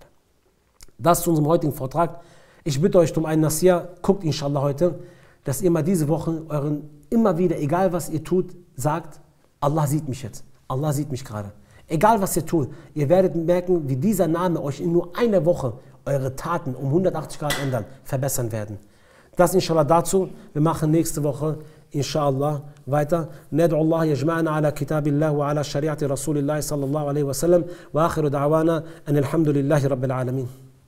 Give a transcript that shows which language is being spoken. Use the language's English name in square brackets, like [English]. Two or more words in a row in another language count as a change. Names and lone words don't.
[German] Das zu unserem heutigen Vortrag. Ich bitte euch um einen Nasir, guckt inshallah heute, dass ihr mal diese Woche immer wieder, egal was ihr tut, sagt, Allah sieht mich jetzt. Allah sieht mich gerade. Egal was ihr tut, ihr werdet merken, wie dieser Name euch in nur einer Woche eure Taten um 180 Grad ändern, verbessern werden. Das inshallah dazu. Wir machen nächste Woche inshallah weiter. [Arabic] ندعو الله يجمعنا على كتاب الله وعلى شريعة رسول الله صلى الله عليه وسلم وآخر دعوانا أن الحمد لله رب العالمين.